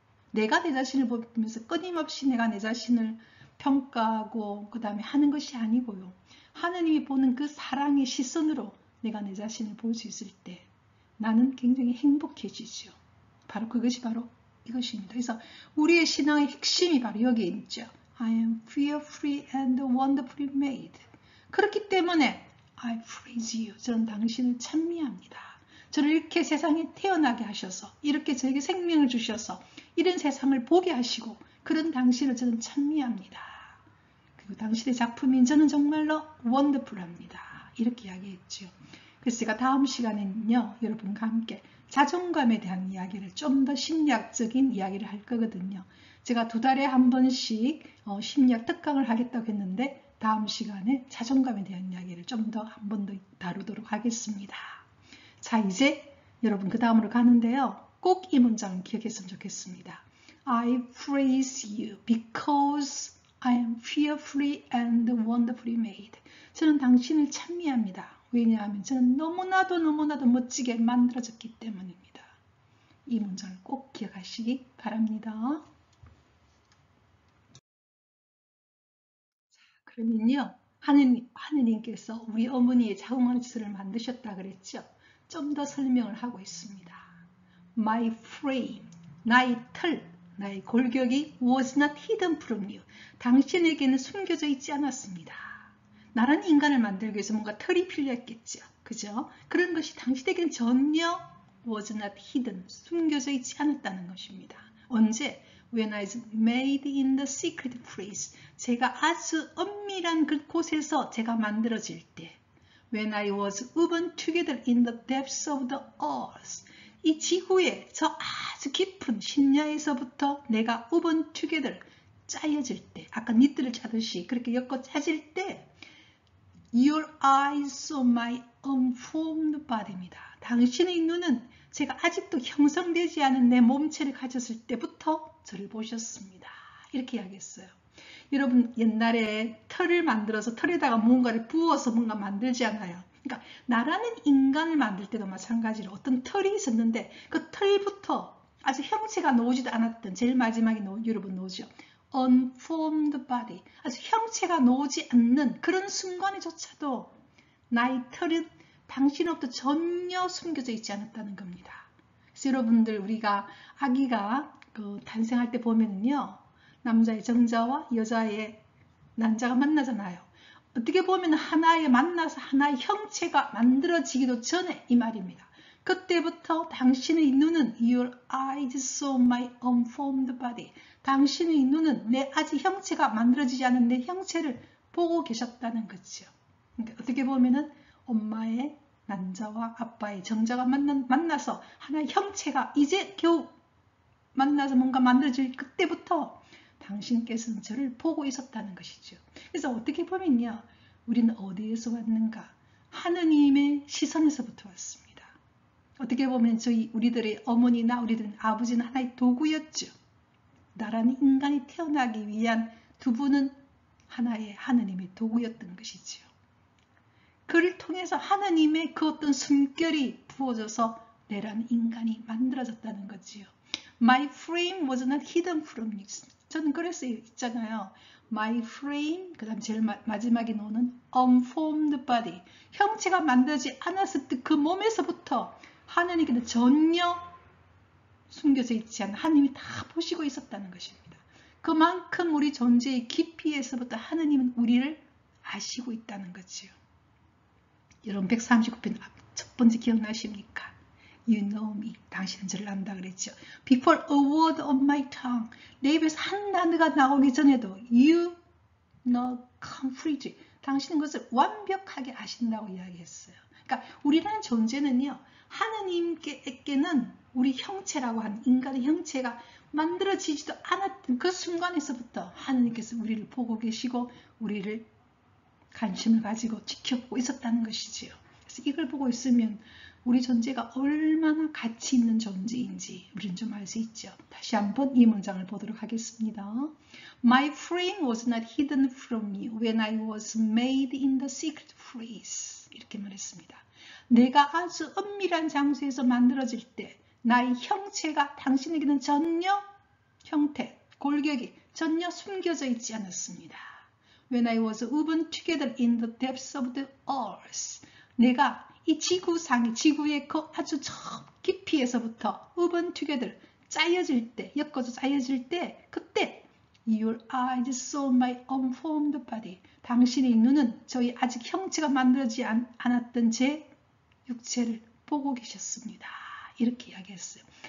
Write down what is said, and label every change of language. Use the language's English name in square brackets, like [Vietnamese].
[Korean] 내가 내 자신을 보면서 끊임없이 내가 내 자신을 평가하고 그 다음에 하는 것이 아니고요. 하나님이 보는 그 사랑의 시선으로 내가 내 자신을 볼 수 있을 때 나는 굉장히 행복해지죠. 바로 그것이 바로 이것입니다. 그래서 우리의 신앙의 핵심이 바로 여기에 있죠. [English] I am fearfully and wonderfully made. [Korean] 그렇기 때문에 [English] I praise you. [Korean] 저는 당신을 찬미합니다. 저를 이렇게 세상에 태어나게 하셔서 이렇게 저에게 생명을 주셔서 이런 세상을 보게 하시고 그런 당신을 저는 찬미합니다. 그리고 당신의 작품인 저는 정말로 원더풀합니다. 이렇게 이야기했죠. 그래서 제가 다음 시간에는요. 여러분과 함께 자존감에 대한 이야기를 좀 더 심리학적인 이야기를 할 거거든요. 제가 2달에 한 번씩 심리학 특강을 하겠다고 했는데 다음 시간에 자존감에 대한 이야기를 좀 더 한 번 더 다루도록 하겠습니다. 자, 이제 여러분 그 다음으로 가는데요. 꼭 이 문장을 기억했으면 좋겠습니다. [English] I praise you because I am fearfully and wonderfully made. [Korean] 저는 당신을 찬미합니다. 왜냐하면 저는 너무나도 멋지게 만들어졌기 때문입니다. 이 문장을 꼭 기억하시기 바랍니다. 그러면요. 하느님께서 우리 어머니의 자궁안수를 만드셨다 그랬죠. 좀 더 설명을 하고 있습니다. [English] My frame, [Korean] 나의 털, 나의 골격이 [English] was not hidden from you. [Korean] 당신에게는 숨겨져 있지 않았습니다. 나라는 인간을 만들기 위해서 뭔가 털이 필요했겠죠. 그죠? 그런 것이 당신에게는 전혀 [English] was not hidden, [Korean] 숨겨져 있지 않았다는 것입니다. 언제? [English] When I was made in the secret place. [Korean] 제가 아주 엄밀한 그곳에서 제가 만들어질 때. [English] When I was woven together in the depths of the earth. [Korean] 이 지구의 저 아주 깊은 심야에서부터 내가 [English] woven together [Korean] 짜여질 때, 아까 니트를 짜듯이 그렇게 엮어 짜질 때 [English] Your eyes saw my unformed body [Korean] 입니다. 당신의 눈은 제가 아직도 형성되지 않은 내 몸체를 가졌을 때부터 저를 보셨습니다. 이렇게 이야기했어요. 여러분 옛날에 털을 만들어서 털에다가 뭔가를 부어서 뭔가 만들지 않아요. 그러니까 나라는 인간을 만들 때도 마찬가지로 어떤 털이 있었는데 그 털부터 아직 형체가 나오지도 않았던 제일 마지막에 여러분 나오죠. [English] unformed body. [Korean] 아직 형체가 나오지 않는 그런 순간에조차도 나의 털은 당신으로부터 전혀 숨겨져 있지 않았다는 겁니다. 그래서 여러분들 우리가 아기가 탄생할 때 보면요. 남자의 정자와 여자의 난자가 만나잖아요. 어떻게 보면 하나의 만나서 하나의 형체가 만들어지기도 전에 이 말입니다. 그때부터 당신의 눈은 [English] Your eyes saw my unformed body. [Korean] 당신의 눈은 내 아직 형체가 만들어지지 않은 내 형체를 보고 계셨다는 거죠. 그러니까 어떻게 보면은 엄마의 난자와 아빠의 정자가 만나서 하나의 형체가 이제 겨우 만나서 뭔가 만들어질 그때부터 당신께서는 저를 보고 있었다는 것이죠. 그래서 어떻게 보면요. 우리는 어디에서 왔는가? 하느님의 시선에서부터 왔습니다. 어떻게 보면 우리들의 어머니나 우리들의 아버지는 하나의 도구였죠. 나라는 인간이 태어나기 위한 두 분은 하나의 하느님의 도구였던 것이죠. 그를 통해서 하느님의 그 어떤 숨결이 부어져서 내라는 인간이 만들어졌다는 거지요. [English] My frame was not hidden from you. [Korean] 저는 그래서 있잖아요. [English] My frame, [Korean] 그 다음 제일 마지막에 나오는 [English] unformed body. [Korean] 형체가 만들어지지 않았을 때 그 몸에서부터 하느님께는 전혀 숨겨져 있지 않은 하나님이 다 보시고 있었다는 것입니다. 그만큼 우리 존재의 깊이에서부터 하나님은 우리를 아시고 있다는 거지요. 여러분 139편 첫 번째 기억나십니까? [English] You know me. [Korean] 당신은 저를 안다 그랬죠. [English] Before a word of my tongue. [Korean] 내 입에서 한 단어가 나오기 전에도 [English] You know completely. [Korean] 당신은 것을 완벽하게 아신다고 이야기했어요. 그러니까 우리라는 존재는요. 하느님께는 우리 형체라고 하는 인간의 형체가 만들어지지도 않았던 그 순간에서부터 하느님께서 우리를 보고 계시고 우리를 관심을 가지고 지켜보고 있었다는 것이지요. 그래서 이걸 보고 있으면 우리 존재가 얼마나 가치 있는 존재인지 우리는 좀 알 수 있죠. 다시 한번 이 문장을 보도록 하겠습니다. [English] My frame was not hidden from me when I was made in the secret place. [Korean] 이렇게 말했습니다. 내가 아주 은밀한 장소에서 만들어질 때 나의 형체가 당신에게는 전혀 형태, 골격이 전혀 숨겨져 있지 않았습니다. [English] When I was woven together in the depths of the earth. [Korean] 내가 이 지구상의 지구의 그 아주 저 깊이에서부터 [English] woven together [Korean] 짜여질 때, 엮어서 짜여질 때 그때 [English] Your eyes saw my unformed body. [Korean] 당신의 눈은 저희 아직 형체가 만들어지지 않았던 제 육체를 보고 계셨습니다. 이렇게 이야기했어요.